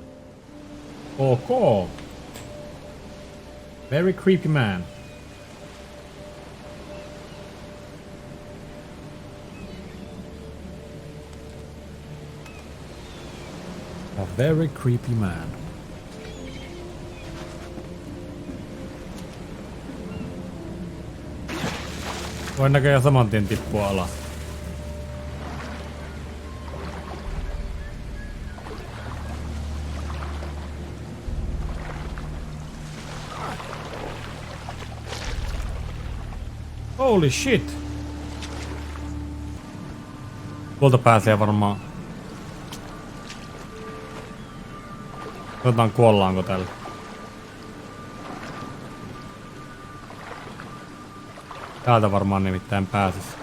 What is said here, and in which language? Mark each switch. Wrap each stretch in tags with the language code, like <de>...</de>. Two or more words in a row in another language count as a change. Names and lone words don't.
<en>Oh, cool. Very creepy man. A very creepy man.</en> <fi>Voin näköjään saman tien tippua alas.</fi> <en>Holy shit!</en> <fi>Tuolta pääsee varmaan. Katsotaan kuollaanko tällä. Täältä varmaan nimittäin pääsis.</fi>